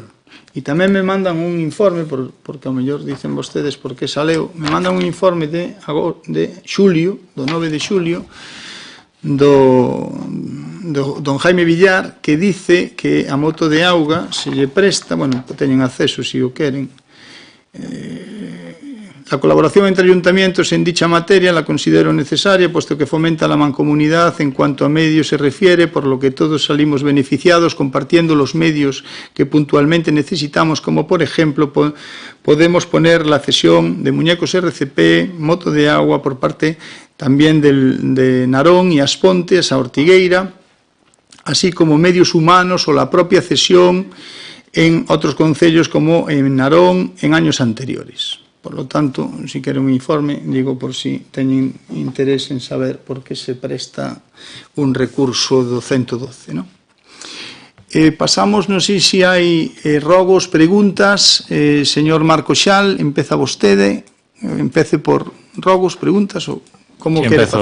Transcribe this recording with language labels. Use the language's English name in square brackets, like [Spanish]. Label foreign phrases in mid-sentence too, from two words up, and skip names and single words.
[Galician] E tamén me mandan un informe, porque ao mellor dicen vostedes por que saleu, me mandan un informe de xulio, do 9 de xulio, do don Jaime Villar, que dice que a moto de auga se lle presta, bueno, teñen acceso se o queren, [Spanish] la colaboración entre ayuntamientos en dicha materia la considero necesaria, puesto que fomenta la mancomunidad en cuanto a medios se refiere, por lo que todos salimos beneficiados compartiendo los medios que puntualmente necesitamos, como por ejemplo podemos poner la cesión de muñecos RCP, moto de agua por parte también de Narón y Aspontes a Ortigueira, así como medios humanos o la propia cesión en otros concellos como en Narón en años anteriores. Por lo tanto, [Galician] si queren un informe, digo por si teñen interés en saber por que se presta un recurso do 112, non? Pasamos, non sei se hai rogos, preguntas. Señor Marco Xal, empeza vostede. Empece por rogos, preguntas ou como quere facer?